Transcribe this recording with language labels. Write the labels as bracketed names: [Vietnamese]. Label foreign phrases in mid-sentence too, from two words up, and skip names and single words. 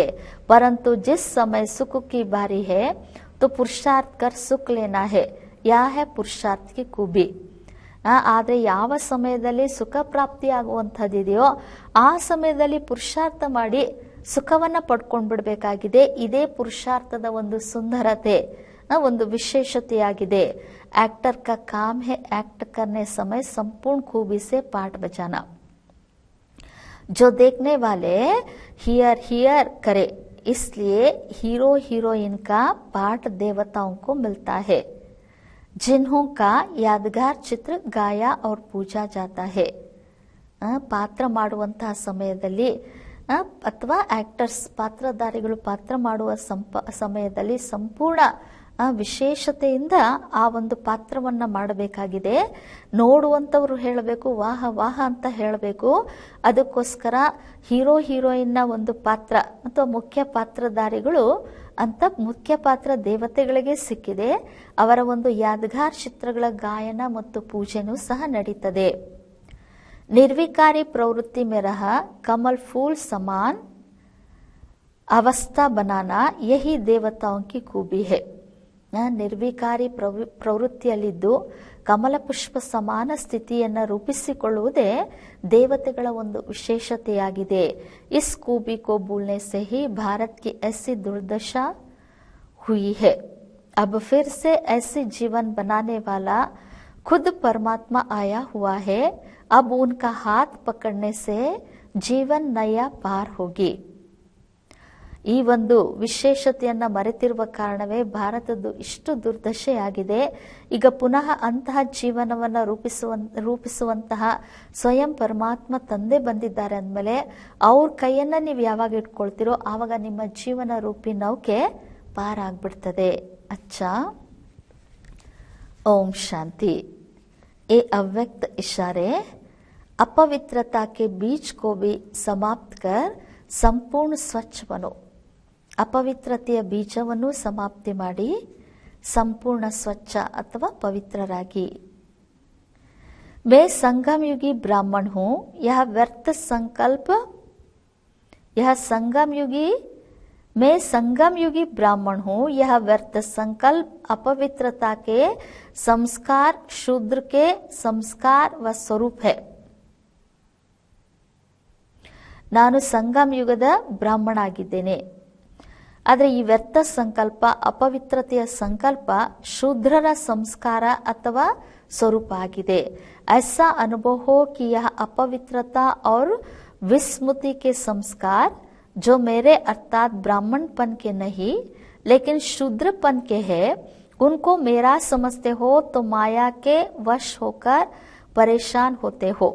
[Hindi] परंतु जिस समय सुख की बारी है तो पुरुषार्थ कर सुख लेना है, या है पुरुषार्थ की खूबी. [Kannada] ಆದ್ರೆ ಯಾವ ಸಮಯದಲ್ಲಿ ಸುಖ ಪ್ರಾಪ್ತಿ ಆಗುವಂತಹದಿದೆಯೋ ಆ ಸಮಯದಲ್ಲಿ ಪುರುಷಾರ್ಥ ಮಾಡಿ ಸುಖವನ್ನ ಪಡ್ಕೊಂಡ್ ಬಿಡ್ಬೇಕಾಗಿದೆ. ಇದೇ ಪುರುಷಾರ್ಥದ ಒಂದು ಸುಂದರತೆ, ಒಂದು ವಿಶೇಷತೆಯಾಗಿದೆ. [Hindi] एक्टर का काम है एक्ट करने समय संपूर्ण खूबी से पाठ बजाना. जो देखने वाले [English] hear hear [Hindi] करे, इसलिए हीरो हीरोइन का पाठ देवताओं को मिलता है, जिन्हों का यादगार चित्र गाया और पूजा जाता है. [Kannada] ಪಾತ್ರ ಮಾಡುವಂತಹ ಸಮಯದಲ್ಲಿ ಅಥವಾ ಆಕ್ಟರ್ಸ್ ಪಾತ್ರಧಾರಿಗಳು ಪಾತ್ರ ಮಾಡುವ ಸಮಯದಲ್ಲಿ ಸಂಪೂರ್ಣ ವಿಶೇಷತೆಯಿಂದ ಆ ಒಂದು ಪಾತ್ರವನ್ನ ಮಾಡಬೇಕಾಗಿದೆ. ನೋಡುವಂತವ್ರು ಹೇಳಬೇಕು ವಾಹ ವಾಹ ಅಂತ ಹೇಳಬೇಕು. ಅದಕ್ಕೋಸ್ಕರ ಹೀರೋ ಹೀರೋಯಿನ್ನ ಒಂದು ಪಾತ್ರ ಅಥವಾ ಮುಖ್ಯ ಪಾತ್ರಧಾರಿಗಳು ಅಂತ ಮುಖ್ಯ ಪಾತ್ರ ದೇವತೆಗಳಿಗೆ ಸಿಕ್ಕಿದೆ. ಅವರ ಒಂದು ಯಾದಗಾರ್ ಚಿತ್ರಗಳ ಗಾಯನ ಮತ್ತು ಪೂಜೆನೂ ಸಹ ನಡೀತದೆ. [Hindi] निर्विकारी प्रवृत्ति में रहा कमल फूल समान अवस्था बनाना यही देवताओं की खूबी है. [Kannada] ನಿರ್ವಿಕಾರಿ ಪ್ರವೃತ್ತಿಯಲ್ಲಿದ್ದು ಕಮಲ ಪುಷ್ಪ ಸಮಾನ ಸ್ಥಿತಿಯನ್ನು ರೂಪಿಸಿಕೊಳ್ಳುವುದೇ ದೇವತೆಗಳ ಒಂದು ವಿಶೇಷತೆಯಾಗಿದೆ. [Hindi] इस खूबी को भूलने से ही भारत की ऐसी दुर्दशा हुई है. अब फिर से ऐसी जीवन बनाने वाला खुद परमात्मा आया हुआ है. अब उनका हाथ पकड़ने से जीवन नया पार होगी. [Kannada] ಈ ಒಂದು ವಿಶೇಷತೆಯನ್ನ ಮರೆತಿರುವ ಕಾರಣವೇ ಭಾರತದ್ದು ಇಷ್ಟು ದುರ್ದಶೆಯಾಗಿದೆ. ಈಗ ಪುನಃ ಅಂತಹ ಜೀವನವನ್ನ ರೂಪಿಸುವಂತಹ ಸ್ವಯಂ ಪರಮಾತ್ಮ ತಂದೆ ಬಂದಿದ್ದಾರೆ ಅಂದಮೇಲೆ ಅವ್ರ ಕೈಯನ್ನ ನೀವು ಯಾವಾಗ ಇಟ್ಕೊಳ್ತಿರೋ ಆವಾಗ ನಿಮ್ಮ ಜೀವನ ರೂಪಿ ನೌಕೆ ಪಾರಾಗ್ಬಿಡ್ತದೆ. [Hindi] अच्छा, ओम शांति. ये अव्यक्त इशारे अपवित्रता के बीज को भी समाप्त कर संपूर्ण स्वच्छ बनो. [Kannada] ಅಪವಿತ್ರತೆಯ ಬೀಜವನ್ನು ಸಮಾಪ್ತಿ ಮಾಡಿ ಸಂಪೂರ್ಣ ಸ್ವಚ್ಛ ಅಥವಾ ಪವಿತ್ರರಾಗಿ. [Hindi] मैं संगम युगी ब्राह्मण हूँ, यह व्यर्थ संकल्प मैं संगम युगी ब्राह्मण हूँ, यह व्यर्थ संकल्प अपवित्रता के संस्कार शूद्र के संस्कार व स्वरूप है. [Kannada] ನಾನು ಸಂಗಮ ಯುಗದ ಬ್ರಾಹ್ಮಣ ಆಗಿದ್ದೇನೆ. ಆದರೆ ಈ ವ್ಯರ್ಥ ಸಂಕಲ್ಪ ಅಪವಿತ್ರತೆಯ ಸಂಕಲ್ಪ ಶೂದ್ರರ ಸಂಸ್ಕಾರ ಅಥವಾ ಸ್ವರೂಪ ಆಗಿದೆ. [Hindi] ऐसा अनुभव हो कि यह अपवित्रता और विस्मृति के संस्कार जो मेरे अर्थात ब्राह्मणपन के नहीं लेकिन शूद्रपन के है, उनको मेरा समझते हो तो माया के वश होकर परेशान होते हो.